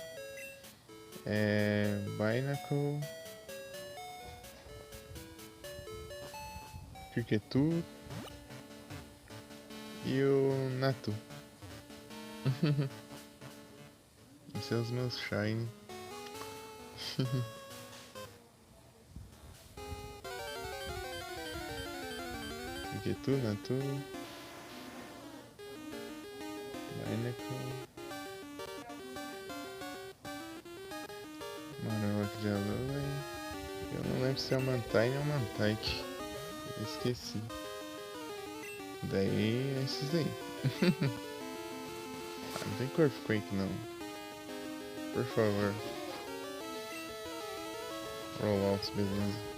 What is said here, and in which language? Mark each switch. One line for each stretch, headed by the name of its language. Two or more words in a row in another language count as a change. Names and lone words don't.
Portuguese: É. Binacle. Criquetu. E o Natu. Esses são os meus Shine. Criquetu, Natu. Binacle. Arawak de Alola. Eu não lembro se é o Mantai ou o Mantaik. Eu esqueci. Daí é esses daí. Ah, não tem Corpquake não. Por favor. Rollouts, beleza.